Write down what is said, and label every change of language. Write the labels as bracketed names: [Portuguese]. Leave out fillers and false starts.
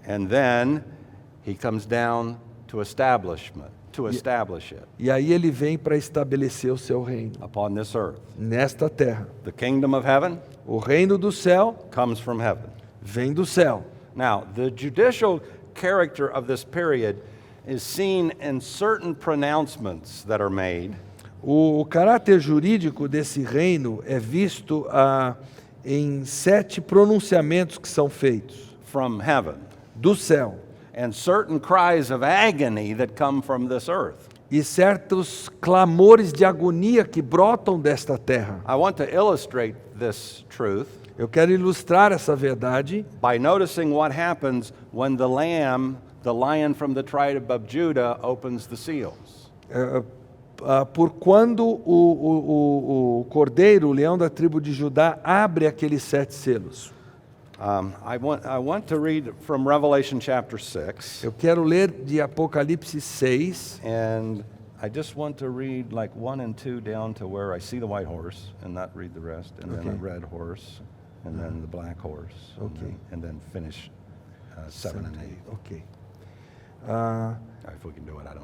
[English] And then he comes down to establish it [Portuguese] E aí ele vem para estabelecer o seu reino [English] upon this earth. [Portuguese] nesta terra. [English] The kingdom of heaven [Portuguese] O reino do céu [English] comes from heaven. [Portuguese] vem do céu. [English] Now, the judicial character of this period is seen in certain pronouncements that are made [Portuguese] O caráter jurídico desse reino é visto em 7 pronunciamentos que são feitos [English] from heaven [Portuguese] do céu [English] and certain cries of agony that come from this earth. [Portuguese] e certos clamores de agonia que brotam desta terra. [English] I want to illustrate this truth [Portuguese] Eu quero ilustrar essa verdade [English] by noticing what happens when the lamb, the lion from the tribe of Judah, opens the seals. [Portuguese] por quando o cordeiro, o leão da tribo de Judá, abre aqueles 7 selos. [English] I want to read from Revelation chapter 6, [Portuguese] Eu quero ler de Apocalipse 6, [English] and I just want to read like 1 and 2 down to where I see the white horse and not read the rest, and then a Okay. red horse, and then the black horse, Okay. and then finish 7 and 8. Ok. If we can do it, I don't know.